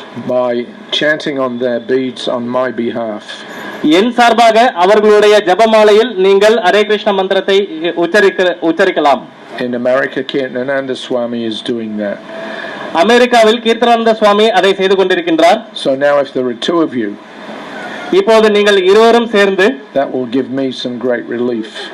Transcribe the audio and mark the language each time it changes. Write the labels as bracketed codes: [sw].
[en] By chanting on their beads on my behalf. [ta] என் சார்பாக அவர்களுடைய ஜெபமாலையில் நீங்கள் ஹரே கிருஷ்ண மந்திரத்தை உச்சரிக்கலாம். [en] In America, Kirtanananda Swami is doing that. [ta] அமெரிக்காவில் கீர்த்தனானந்த சுவாமி அதை செய்து கொண்டிருக்கின்றார். [en] So now if there are two of you, [ta] இப்போது நீங்கள் இருவரும் சேர்ந்து, [en] that will give me some great relief.